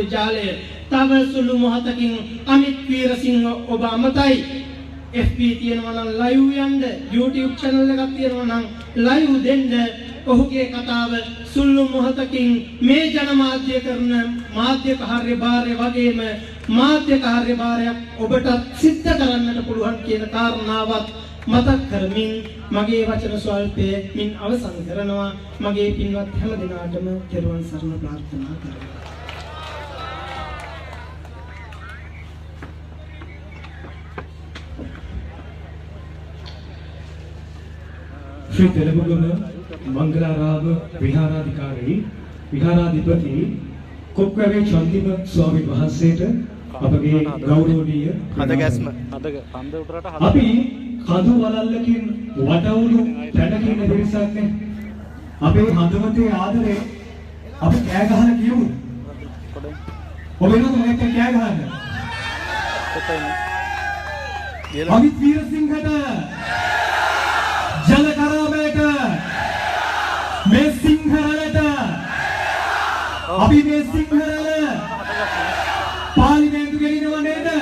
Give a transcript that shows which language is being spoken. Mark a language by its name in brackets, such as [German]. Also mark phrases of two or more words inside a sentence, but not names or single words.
[Sinhala] ජාලය තව සුළු මොහොතකින් අමිත් වීරසිංහ ඔබ අමතයි FB තියෙනවා නම් live යන්න YouTube channel එකක් තියෙනවා නම් live දෙන්න ඔහුගේ කතාව සුළු මොහොතකින් මේ ජනමාධ්‍ය කරන මාධ්‍ය කාර්යභාරය වගේම මාධ්‍ය කාර්යභාරයක් ඔබට සිද්ධ කරන්නට පුළුවන් කියන කාරණාවත් මතක් කරමින් මගේ වචන ස්වල්පයෙන් අවසන් කරනවා මගේ පින්වත් හැම දිනාටම තෙරුවන් සරණ ප්‍රාර්ථනා කරනවා ශ්‍රී තෙලුගුගුණ මංගලාරාම විහාරාධිකාරී විහාරාධිපති කොක්කවේ චන්දිම ස්වාමී වහන්සේට අපගේ ගෞරවනීය අපි කඳු වලල්ලකින් වටවුණු තැනකින් පිරිසක්නේ අපේ හදවතේ ආදරේ අපි කෑ ගහලා කියමු ඔබ එනවද මේක කෑ ගහන්න අමිත් වීරසිංහට ජල කරාමයට මේ සිංහරලට අපි මේ සිංහරල පාර්ලිමේන්තු ගෙනිනව නේද